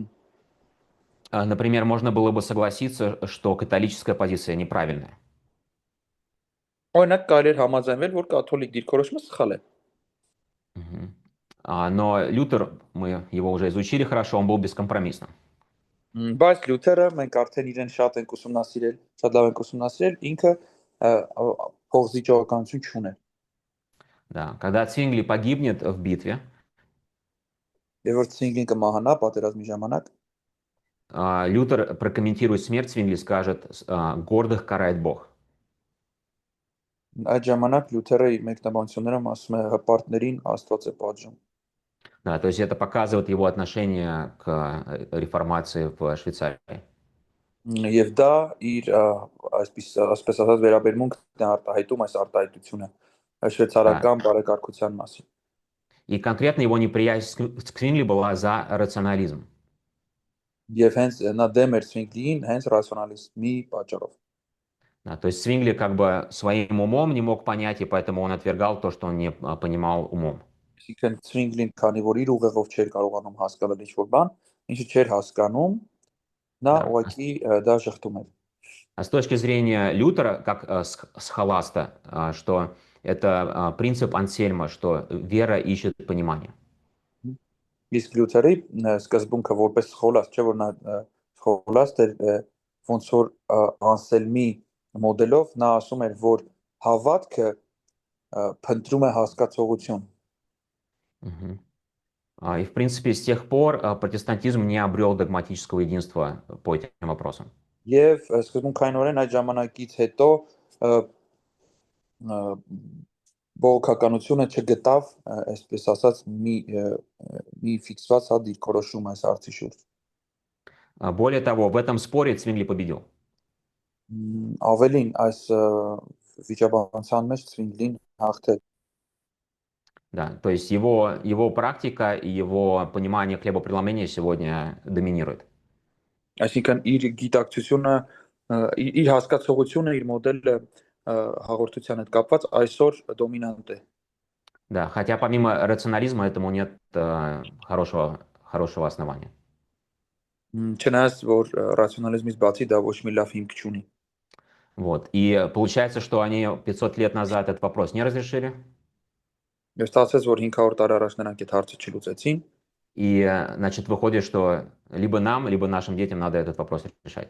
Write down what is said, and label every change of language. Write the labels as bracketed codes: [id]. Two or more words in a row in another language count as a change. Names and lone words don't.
[ru] Например, можно было бы согласиться, что католическая позиция неправильная. [hy] Օրինակ կարելի է համաձայնվել, որ կաթոլիկ դիրքորոշումը սխալ է։ [ru] Но Лютер, мы его уже изучили хорошо, он был бескомпромиссным. [hy] Բայց Լյութերը մենք արդեն իրեն շատ ենք ուսումնասիրել, շատ լավ ենք ուսումնասիրել, ինքը փոխզիջողականություն չուներ։ [ru] Да, когда Цвингли погибнет в битве, [hy] Եվ որ Ցվինգլին կմահանա պատերազմի ժամանակ, [ru] Лютер прокомментирует смерть Цвингли, скажет, гордых карает Бог. [hy] Այդ ժամանակ Լյութերը իր մեկնաբանություններում ասում է հպարտներին Աստված է պատժում։ [ru] Да, то есть это показывает его отношение к реформации в Швейцарии. [hy] Եվ դա իր այսպես ասած վերաբերմունքն է արտահայտում այս արտահայտությունը շվեյցարական բարեկարգության մասին։ [ru] И конкретно его неприязнь к Цвингли была за рационализм. [hy] Եվ հենց նա դեմ էր Ցվինգլիին հենց ռացիոնալիզմի պատճառով։ [ru] Да, то есть Цвингли как бы своим умом не мог понять, и поэтому он отвергал то, что он не понимал умом. [hy] Այսինքն Ցվինգլին, քանի որ իր ուղեղով չէր կարողանում հասկանալ ինչ-որ բան, ինչը չէր հասկանում, նա ուղղակի դա շղթում էր։ [ru] А с точки зрения Лютера, как схоласта, что это принцип Ансельма, что вера ищет понимание. [hy] Իսկ Լյութերի սկզբունքը որպես խոլաստ, չէ՞ որ նա խոլաստ էր, ոնց որ Անսելմի մոդելով նա ասում էր, որ հավատքը փնտրում է հասկացողություն։ Мгм. [ru] И, в принципе, с тех пор протестантизм не обрел догматического единства по этим вопросам. [hy] Եվ սկզբունքայինորեն այդ ժամանակից հետո բողոքականությունը չգտավ, այսպես ասած, մի ֆիքսված դիրքորոշում այս հարցի շուրջ։ [ru] Более того, в этом споре Цвингли победил. [hy] Ավելին այս վիճաբանության մեջ Ցվինգլին հաղթեց։ [ru] Да, то есть его практика и его понимание хлебопреломления сегодня доминирует. [hy] Այսինքն իր գիտակցությունը, իր հասկացողությունը, իր մոդելը հաղորդության հետ կապված այսօր դոմինանտ է։ [ru] Да, хотя помимо рационализма этому нет хорошего основания. [hy] Չնայած որ ռացիոնալիզմից բացի դա ոչ մի լավ հիմք չունի։ [ru] Вот. И получается, что они 500 лет назад этот вопрос не разрешили. [hy] Եվ ստացվեց, որ 500 տարի առաջ նրանք այդ հարցը չլուծեցին։ [ru] И, значит, выходит, что либо нам, либо нашим детям надо этот вопрос решать.